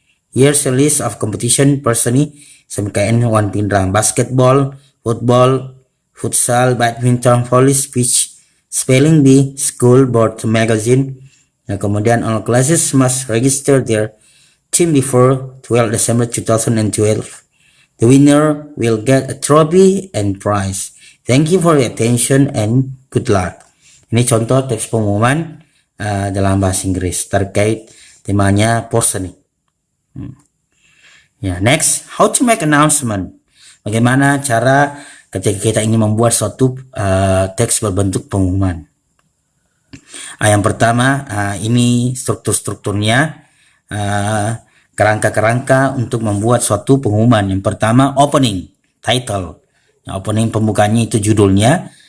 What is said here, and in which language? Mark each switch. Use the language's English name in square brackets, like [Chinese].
[English] Here's a list of competition personi SMKN 1 Pindrang: basketball, football, futsal, badminton, volley, speech, spelling bee, school board magazine. [Indonesian] Nah, kemudian [English] all classes must register their team before 12 December 2012. The winner will get a trophy and prize. Thank you for your attention and good luck. [Indonesian] Ini contoh teks pengumuman dalam bahasa Inggris terkait temanya personi. [English] Ya, next, how to make announcement. [Indonesian] Bagaimana cara ketika kita ingin membuat suatu teks berbentuk pengumuman. Yang pertama, ini strukturnya, kerangka-kerangka untuk membuat suatu pengumuman. Yang pertama, [English] opening, title. [Indonesian] Nah, opening, pembukanya itu judulnya.